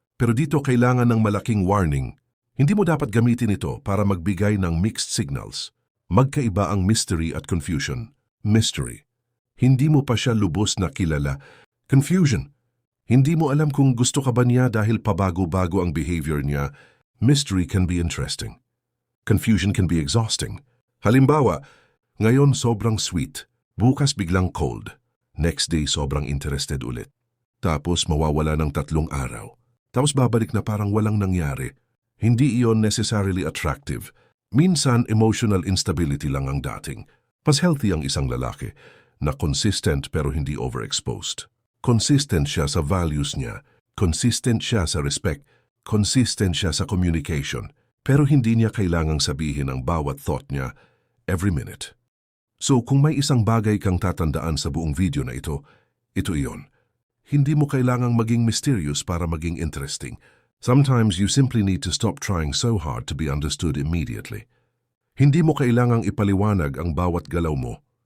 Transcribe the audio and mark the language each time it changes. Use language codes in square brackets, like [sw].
[tl] Pero dito kailangan ng malaking warning. Hindi mo dapat gamitin ito para magbigay ng mixed signals. Magkaiba ang mystery at confusion. Mystery. Hindi mo pa siya lubos na kilala. Confusion. Hindi mo alam kung gusto ka ba niya dahil pabago-bago ang behavior niya. [en] Mystery can be interesting. Confusion can be exhausting. [tl] Halimbawa, ngayon sobrang sweet, bukas biglang cold. Next day sobrang interested ulit. Tapos mawawala ng 3 araw. Tapos babalik na parang walang nangyari. Hindi iyon necessarily attractive. Minsan emotional instability lang ang dating. Mas healthy ang isang lalaki na consistent pero hindi overexposed. Consistent siya sa values niya. Consistent siya sa respect. Consistent siya sa communication, pero hindi niya kailangang sabihin ang bawat thought niya every minute. So kung may isang bagay kang tatandaan sa buong video na ito iyon. Hindi mo kailangang maging mysterious para maging interesting. [en] Sometimes you simply need to stop trying so hard to be understood immediately. [tl] Hindi mo kailangang ipaliwanag ang bawat galaw mo.